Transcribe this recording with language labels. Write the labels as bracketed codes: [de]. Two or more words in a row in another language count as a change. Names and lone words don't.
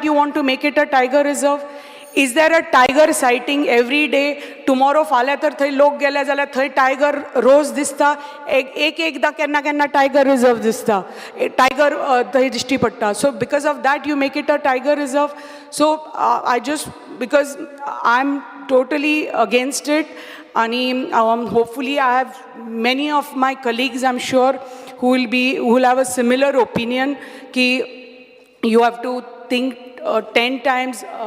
[en] You want to make it a tiger reserve is there a tiger sighting every day tomorrow [kok] फाल्यां तर थंय लोक गेले जाल्यार थंय टायगर रोज दिसता एकदां केन्ना केन्ना टायगर रिझर्व दिसता टायगर थंय दिश्टी पडटा [en] so because of that you make it a tiger reserve so I just because I am totally against it and hopefully I have many of my colleagues I'm sure who will have a similar opinion ki you have to think 10 times